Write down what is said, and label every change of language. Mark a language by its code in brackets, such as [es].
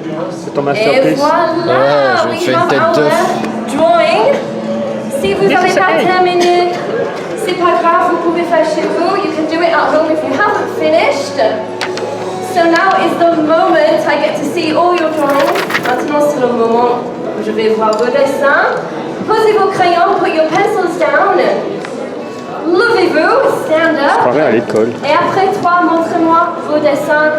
[fr] C'est ton masterpiece. Et voilà, je fais une tête d'œuf. [en] Drawing. [fr] Si vous n'avez pas terminé, c'est pas grave, vous pouvez faire chez vous. [en] You can do it at home if you haven't finished. So now is the moment I get to see all your drawings. [fr] Maintenant, c'est le moment où je vais voir vos dessins. Posez vos crayons, [en] put your pencils down. [fr] Levez-vous, [en] stand up. [fr] Je croirais à l'école. Et après 3, montrez-moi vos dessins.